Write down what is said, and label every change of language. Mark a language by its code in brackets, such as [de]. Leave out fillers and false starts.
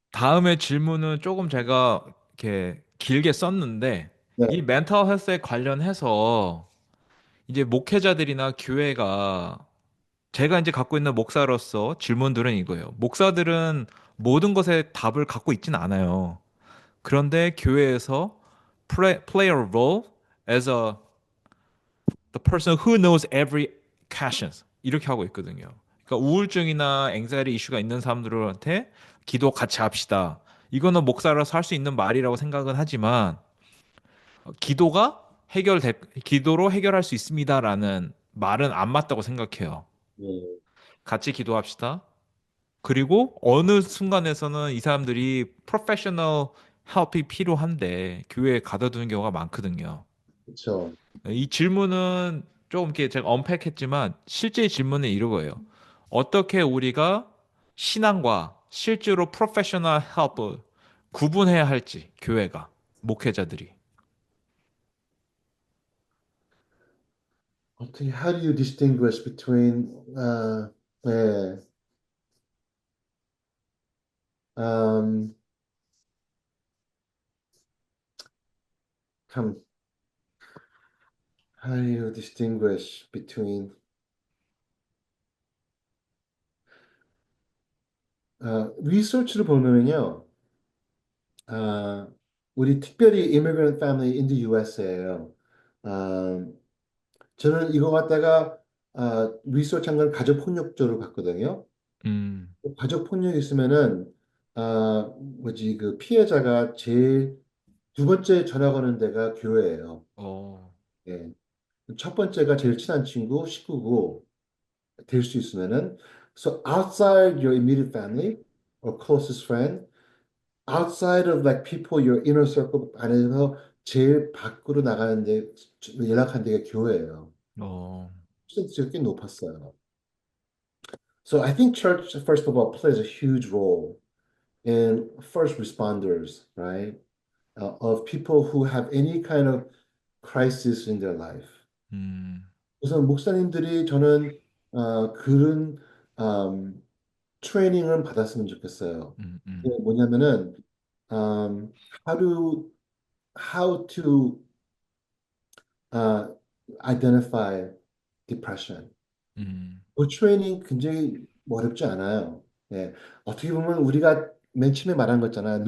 [ko] 다음에 질문은 조금 제가 이렇게 길게 썼는데 네, 이 멘탈 헬스에 관련해서 이제 목회자들이나 교회가 제가 이제 갖고 있는 목사로서 질문들은 이거예요. 목사들은 모든 것에 답을 갖고 있지는 않아요. 그런데 교회에서 play a role as the person who knows every questions 이렇게 하고 있거든요. 그러니까 우울증이나 앵자리 이슈가 있는 사람들한테 기도 같이 합시다. 이거는 목사로서 할 수 있는 말이라고 생각은 하지만 기도가 기도로 해결할 수 있습니다라는 말은 안 맞다고 생각해요. 네, 같이 기도합시다. 그리고 어느 순간에서는 이 사람들이 프로페셔널 헬프이 필요한데 교회에 가둬두는 경우가 많거든요. 그렇죠. 이 질문은 조금 이렇게 제가 언팩했지만 실제 질문은 이거예요. 어떻게 우리가 신앙과 실제로 프로페셔널 헬프 구분해야 할지 교회가 목회자들이. [en] 어떻게 [ko] how do you distinguish between [en] 네, um, 참 [ko] how do you distinguish between [en] 리서치를 보면요, 아, 우리 특별히 [ko] immigrant family in the US [en] 예요. [ko] 저는 이거 갖다가 리서치한 건 가족 폭력적으로 봤거든요. 음, 가족 폭력이 있으면은 뭐지 그 피해자가 제일 두 번째 전화 거는 데가 교회예요. 어, 예. [en] 첫 번째가 제일 친한 친구, 식구고 될 수 있으면은 so outside your immediate family or closest friend, outside of like people your inner circle 안에서 제일 밖으로 나가는데 연락한 데가 교회예요. 어, [ko] 퍼센트가 꽤 높았어요. [en] So I think church, first of all, plays a huge role in first responders, right? Of people who have any kind of crisis in their life. 음, [ko] 우선 목사님들이 저는 그런 트레이닝을 받았으면 좋겠어요. 음, 음, [en] 그게 뭐냐면은 um, how to how to uh, identify depression. 음, [ko] 그 트레이닝 굉장히 어렵지 않아요. 예. 어떻게 보면 우리가 맨 처음에 말한 거 있잖아요.